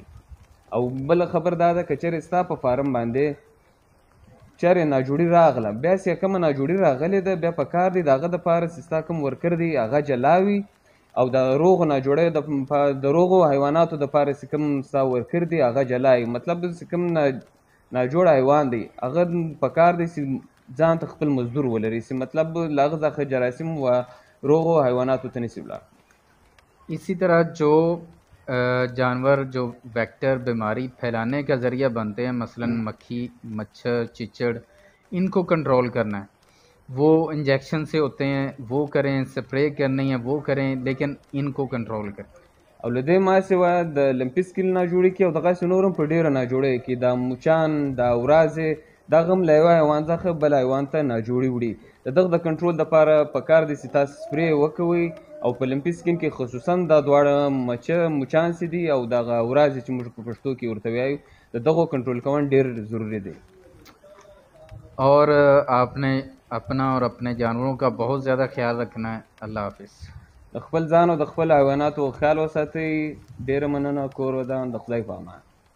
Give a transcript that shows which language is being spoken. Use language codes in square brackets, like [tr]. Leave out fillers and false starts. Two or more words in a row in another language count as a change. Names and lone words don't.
[ps] او بله خبر دا ده که چېرې ستا په فارم باندې چېرې ناجوړي راغله، بیا چې کومه ناجوړي راغلې ده، بیا په کار دی د هغه دپاره چې ستا کوم ورکر دی هغه جلا وي، او د روغو ناجوړیو د روغو حیواناتو دپاره چې کوم ستا ورکر دی هغه جلا وي، مطلب چې کوم ناجوړ حیوان دی هغه په کار دی چې ځان ته خپل مزدور ولري، چې مطلب له هغه څخه جراثیم و روغو حیواناتو ته نسي ولاړ. [ur] اسی طرح جو جانور جو ویکٹر بیماری پھیلانے کا ذریعہ بنتے ہیں، مثلا مکھی، مچھر، چچڑ، ان کو کنٹرول کرنا ہے، وہ انجیکشن سے ہوتے ہیں، وہ کریں، سپرے کرنی ہے وہ کریں، لیکن ان کو کنٹرول کریں. [ps] او له دې ما سوا د [en] lumpy scale [ps] ناجوړي کې او دغسې نور هم په ډېره ناجوړۍ کې دا مچان، دا ورازې، دغه هم له یوه حیوان څخه بل حیوان ته ناجوړي وړي. د دغه د کنټرول دپاره په کار دی چې تاسو سپرې وکوئ، او په [en] lumpy skin [ps] کې خصوصا دا دواړه مچان چې دي او دغه ورازې چې موږ په پښتو کې ورته وایو، د دغو کنټرول کول ډېر ضروري دی. [ur] اور آپ نے اپنا اور اپنے جانوروں کا بہت زیادہ خیال رکھنا ہے. اللہ حافظ. [ps] د خپل ځان او د خپل حیواناتو خیال وساتئ. ډېره مننه، کور ودان، د خدای په امان.